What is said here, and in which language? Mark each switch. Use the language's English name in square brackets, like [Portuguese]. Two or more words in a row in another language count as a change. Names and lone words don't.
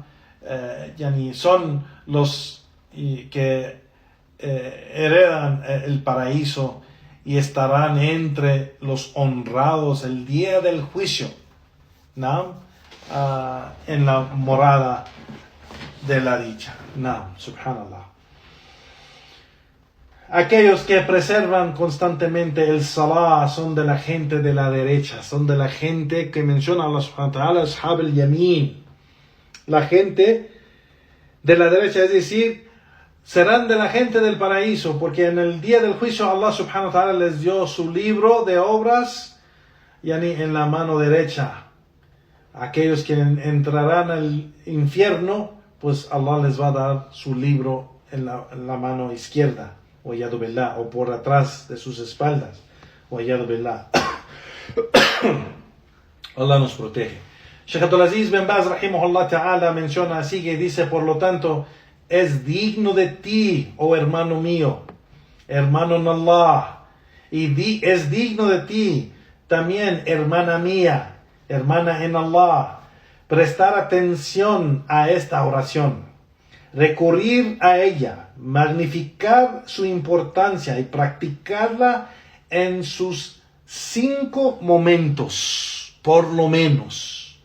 [Spanish] Son los que heredan el paraíso y estarán entre los honrados el día del juicio, ¿no? En la morada de la dicha. No, subhanallah. Aquellos que preservan constantemente el salah son de la gente de la derecha, son de la gente que menciona Allah [Arabic] سبحانه وتعالى, أصحاب اليمين, [Spanish] la gente de la derecha, es decir, serán de la gente del paraíso, porque en el día del juicio Allah [Arabic] سبحانه وتعالى [Spanish] les dio su libro de obras en la mano derecha. Aquellos que entrarán al infierno, pues Allah les va a dar su libro en la mano izquierda, o por atrás de sus espaldas. Allah nos protege. Sheikh Abdulaziz bin Baz [Arabic] رحمه الله تعالى [Spanish] menciona, sigue y dice: por lo tanto, es digno de ti, oh hermano mío, hermano en Allah, y es digno de ti también, hermana mía, hermana en Allah, prestar atención a esta oración, recurrir a ella, magnificar su importancia y practicarla en sus 5 momentos, por lo menos.